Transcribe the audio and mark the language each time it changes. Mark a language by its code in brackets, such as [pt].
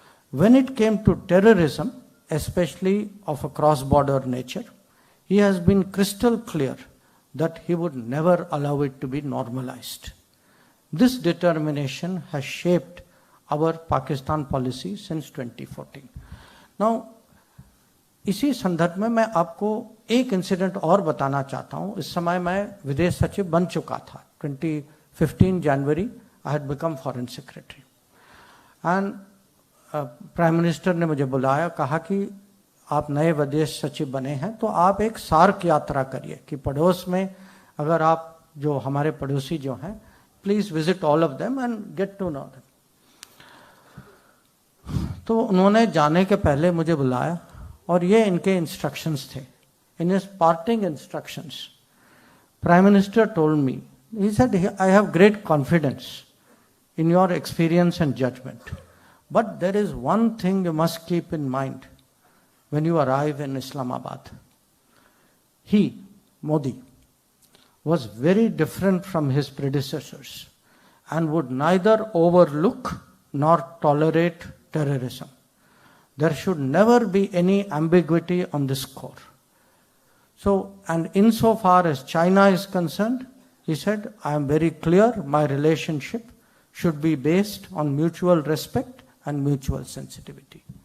[en] When it came to terrorism, especially of a cross-border nature, he has been crystal clear that he would never allow it to be normalized. This determination has shaped our Pakistan policy since 2014. [hi] Now, इसी संदर्भ में मैं आपको एक incident और बताना चाहता हूँ. इस समय मैं विदेश सचिव बन चुका था. 2015 जनवरी [en] I had become foreign secretary [hi] and prime minister ने मुझे बुलाया, कहा कि आप नए विदेश सचिव बने हैं तो आप एक सार्क यात्रा करिए कि पड़ोस में अगर आप जो हमारे पड़ोसी जो हैं, [en] Please visit all of them and get to know them. [hi] तो उन्होंने जाने के पहले मुझे बुलाया और ये इनके इंस्ट्रक्शंस थे. [en] In his parting instructions, prime minister told me, he said, I have great confidence in your experience and judgement, but there is one thing you must keep in mind when you arrive in Islamabad. He, Modi, was very different from his predecessors and would neither overlook nor tolerate terrorism. There should never be any ambiguity on this score. So, and insofar as China is concerned, he said, I am very clear, my relationship should be based on mutual respect and mutual sensitivity.